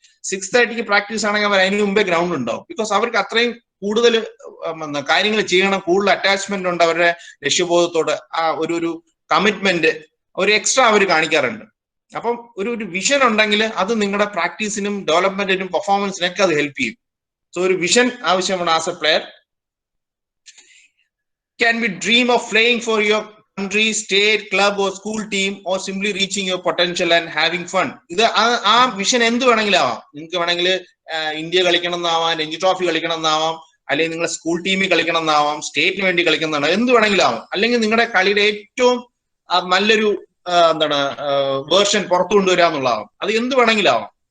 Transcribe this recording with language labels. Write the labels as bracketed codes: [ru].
[ml] 6:30 practice ആണെങ്കിൽ അവർ അതിന് മുമ്പേ ഗ്രൗണ്ടിൽ ഉണ്ടാവും. ബിക്കോസ് അവർക്ക് അത്രയും കൂടുതൽ കാര്യങ്ങൾ ചെയ്യണം, കൂടുതൽ അറ്റാച്ച്മെന്റ് ഉണ്ട് അവരുടെ ലക്ഷ്യബോധത്തോട്. ആ ഒരു കമ്മിറ്റ്മെന്റ് ഒരു എക്സ്ട്രാ അവർ കാണിക്കാറുണ്ട്. അപ്പം ഒരു വിഷൻ ഉണ്ടെങ്കിൽ അത് നിങ്ങളുടെ പ്രാക്ടീസിനും ഡെവലപ്മെന്റിനും പെർഫോമൻസിനൊക്കെ അത് ഹെൽപ്പ് ചെയ്യും. സോ ഒരു വിഷൻ ആവശ്യമാണ് as A player. [en] Can be dream of playing for your country, state, club or school team or simply reaching your potential and having fun. [ml] ഇത് ആ വിഷൻ എന്ത് വേണമെങ്കിലും ആവാം. നിങ്ങൾക്ക് വേണമെങ്കിൽ ഇന്ത്യ കളിക്കണം എന്നാവാം, രഞ്ജി ട്രോഫി കളിക്കണം എന്നാവാം, അല്ലെങ്കിൽ നിങ്ങളുടെ സ്കൂൾ ടീമിൽ കളിക്കണം എന്നാവാം, സ്റ്റേറ്റിന് വേണ്ടി കളിക്കുന്നതാണ്, എന്ത് വേണമെങ്കിലും ആവാം. അല്ലെങ്കിൽ നിങ്ങളുടെ കളിയുടെ ഏറ്റവും നല്ലൊരു എന്താണ് വേർഷൻ പുറത്തു കൊണ്ടുവരാന്നുള്ളതാവും. അത് എന്ത് വേണമെങ്കിലും ആവാം.